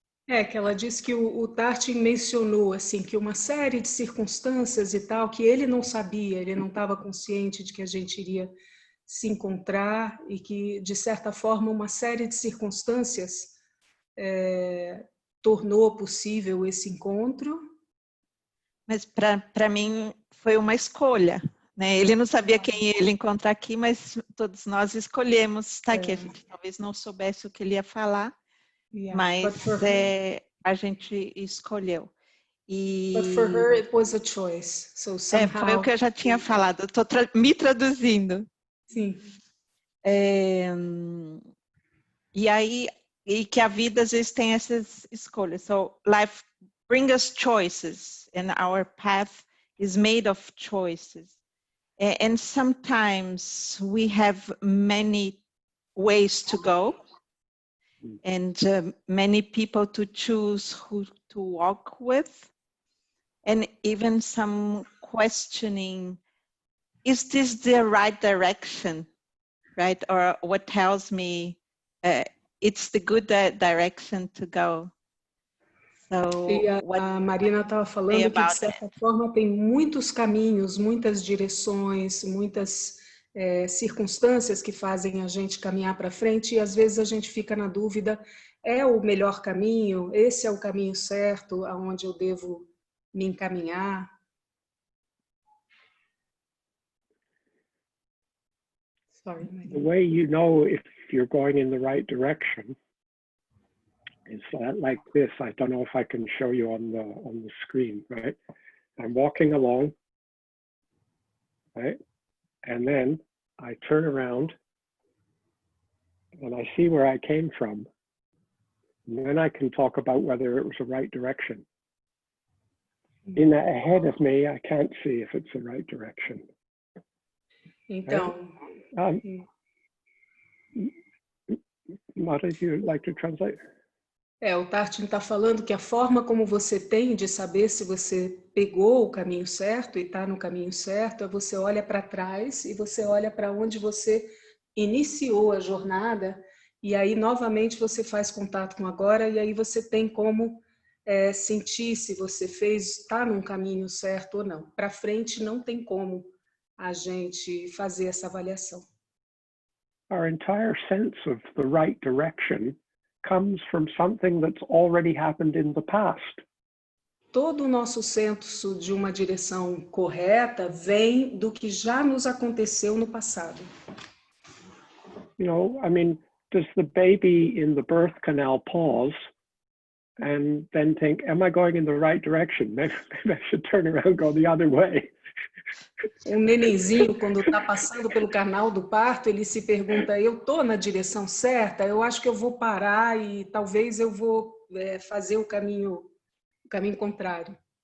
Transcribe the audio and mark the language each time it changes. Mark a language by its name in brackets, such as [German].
[Portuguese] É, que ela disse que o Tarchin mencionou assim que uma série de circunstâncias e tal que ele não sabia, ele não estava consciente de que a gente iria se encontrar e que, de certa forma, uma série de circunstâncias tornou possível esse encontro. Mas para mim foi uma escolha, né? Ele não sabia quem ele encontrar aqui, mas todos nós escolhemos estar aqui. A gente talvez não soubesse o que ele ia falar, mas a gente escolheu. [English] But for her it was a choice. So somehow... [Portuguese] foi o que eu já tinha falado. Estou me traduzindo. Sim. E que a vida às vezes tem essas escolhas. [English] So life brings us choices, and our path is made of choices. And sometimes we have many ways to go, and many people to choose who to walk with, and even some questioning, is this the right direction, right? Or what tells me it's the good direction to go. So, [Portuguese] e a Marina estava falando que, de certa forma, tem muitos caminhos, muitas direções, muitas circunstâncias que fazem a gente caminhar para frente e, às vezes, a gente fica na dúvida, é o melhor caminho? Esse é o caminho certo, aonde eu devo me encaminhar? [English] Sorry, Marina. The way you know if you're going in the right direction is like this. I don't know if I can show you on the screen, right? I'm walking along, right? And then I turn around and I see where I came from. And then I can talk about whether it was the right direction. Ahead of me, I can't see if it's the right direction. [Portuguese] Então... [English] What did you like to translate? [Portuguese] O Tarchin está falando que a forma como você tem de saber se você pegou o caminho certo e está no caminho certo é você olha para trás e você olha para onde você iniciou a jornada e aí novamente você faz contato com agora e aí você tem como sentir se você está num caminho certo ou não. Para frente não tem como a gente fazer essa avaliação. [English] Our entire sense of the right direction comes from something that's already happened in the past. [Portuguese] Todo o nosso senso de uma direção correta vem do que já nos aconteceu no passado. [English] You know, I mean, does the baby in the birth canal pause and then think, am I going in the right direction? Maybe I should turn around and go the other way. [Portuguese] Nenenzinho, quando está passando pelo canal do parto, ele se pergunta, eu estou na direção certa? Eu acho que eu vou parar e talvez eu vou fazer o caminho contrário.